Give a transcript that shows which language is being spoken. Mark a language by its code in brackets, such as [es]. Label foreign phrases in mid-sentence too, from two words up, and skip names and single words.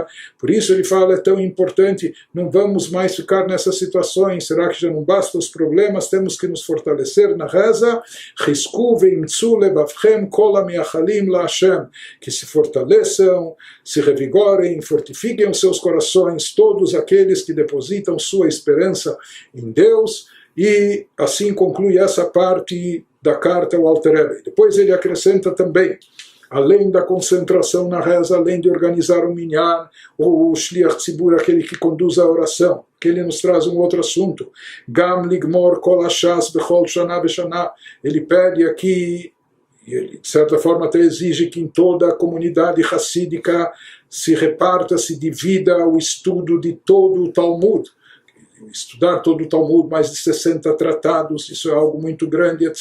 [pt] Por isso ele fala, é tão importante, não vamos mais ficar nessas situações, será que já não basta os problemas, temos que nos fortalecer na reza, que se fortaleçam, se revigorem, fortifiquem os seus corações, todos aqueles que depositam sua esperança em Deus, e assim conclui essa parte da carta ao Alter Rebbe. Depois ele acrescenta também, além da concentração na reza, além de organizar o minyan, o [he] שליח ציבור, [pt] aquele que conduz a oração, que ele nos traz um outro assunto, [he] גם לגמור כל הש"ס בכל שנה בשנה, [pt] ele pede aqui, e ele de certa forma até exige que em toda a comunidade hassídica se reparta, se divida o estudo de todo o Talmud, estudar todo o Talmud, mais de 60 tratados, isso é algo muito grande, etc.